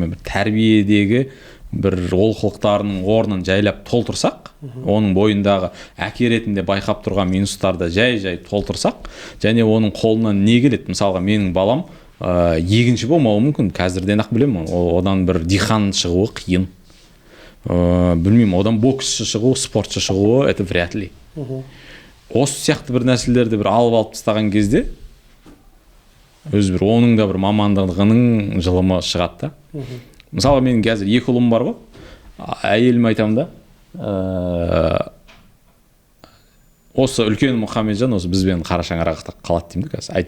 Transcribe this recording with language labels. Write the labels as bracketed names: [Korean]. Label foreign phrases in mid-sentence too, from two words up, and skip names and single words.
[Kazakh] Мен бір тәрбиедегі бір олқылықтарының орнын жайлап толтырсақ, оның бойындағы әке ретінде байқап тұрған минустарды жай толтырсақ, және оның қолынан не келеді? Мысалға менің балам егінші болмауы мүмкін, қазірден ақ білемін, одан бір диқан шығуы қиын. Білмеймін, одан боксшы шығуы, спортшы шығуы, [Russian] это вряд ли. [Kazakh] осы сияқты бір нәрселерді бір алып тастаған кезде өзі бір оның да бір мамандығының жылымы шығады да. Мысалы менің қазір 2 ұлым бар ғой, әйеліме айтамын да, осы үлкен Мұхамеджан осы бізбен қара шаңырақта қалады деймін да қазір.